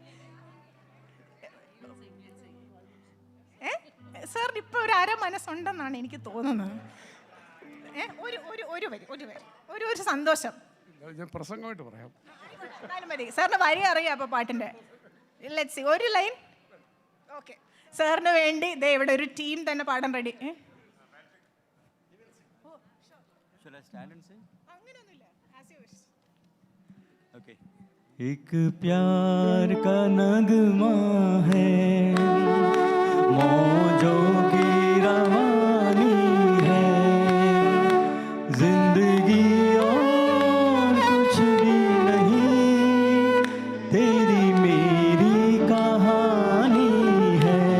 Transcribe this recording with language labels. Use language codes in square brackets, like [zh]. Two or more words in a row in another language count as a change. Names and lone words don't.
[ml] സാറിന് ഇപ്പോൾ ഒരു മനസ്സുണ്ടെന്നാണ് എനിക്ക് തോന്നുന്നത്. ഒരു സന്തോഷം പ്രസംഗമായിട്ട് പറയാം. മതി. സാറിന് വരി അറിയാം അപ്പോൾ പാട്ടിൻ്റെ. [en] let's see, [ml] ഒരു ലൈൻ. ഓക്കെ, സാറിന് വേണ്ടി ദേ ഇവിടെ ഒരു ടീം തന്നെ പാടാൻ റെഡി. [hi] एक प्यार का नगमा है, मौजों की रवानी है, जिंदगी और कुछ भी नहीं, तेरी मेरी कहानी है।